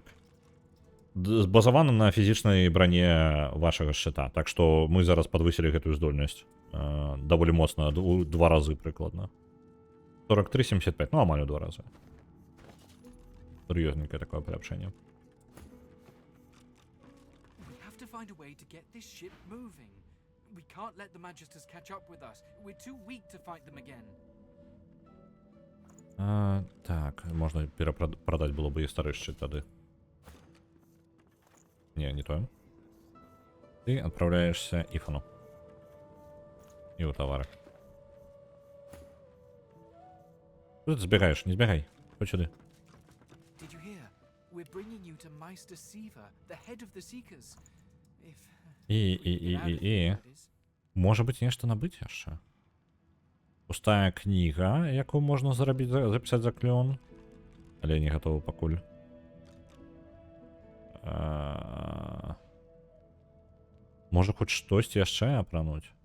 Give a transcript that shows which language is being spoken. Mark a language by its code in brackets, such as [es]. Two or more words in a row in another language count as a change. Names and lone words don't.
[be] Базавана на фізічнай броне вашага шчыта. Так што мы зараз падвысілі гэтую здольнасць. Даволі моцна, у 2 разы прыкладна. 43-75, ну амаль у 2 разы. Сур'ёзненькае такое паляпшэнне. [en] We have to find a way to get this ship moving. We can't let the Magisters catch up with us. We're too weak to fight them again. [be] Так, можна перапрадаць было бы і стары шчыт тады. Не тое. Ты адпраўляешься Іфану. І ў тавары. Тут збегаеш, не збегай. Хоць сюды. [en] Did you hear? We're bringing you to Meister Siva, the head of the Seekers. If [be] І. Можа быць нешта набыць яшчэ. Пустая кніга, якую можна запісаць за клён. Але не гатовы пакуль. Можа хоць штосьці яшчэ апрануць.